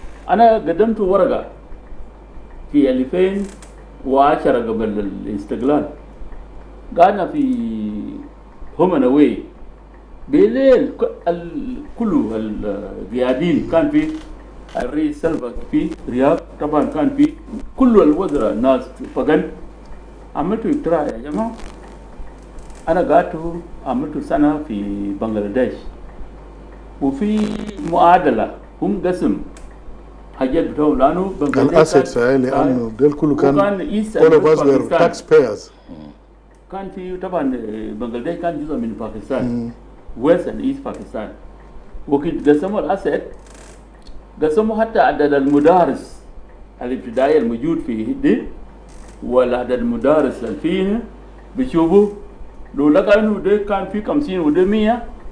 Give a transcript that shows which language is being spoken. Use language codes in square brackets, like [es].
[ar] أنا قدمت ورقة في 2010 قبل الاستقلال قعدنا في همنوي بالليل كله القيادين كان في الرئيس سلفا في رياض طبعا كان في كل الوزراء الناس فقن عملت اقتراح يا جماعة أنا قعدت عملت سنة في بنغلاديش وفي معادلة هم قسم حاجات بتوعهم لانه الاسيتس لانه دول كله كان [en] all of us were taxpayers. [ar] كان في طبعا بنغلاديش كان جزء من باكستان ويست اند ايست باكستان وكنت قسموا الاسيت قسموا حتى عدد المدارس الابتدائيه الموجود في دي ولا عدد المدارس اللي فيه بيشوفوا لو لقى انه ده كان في 50 وده 100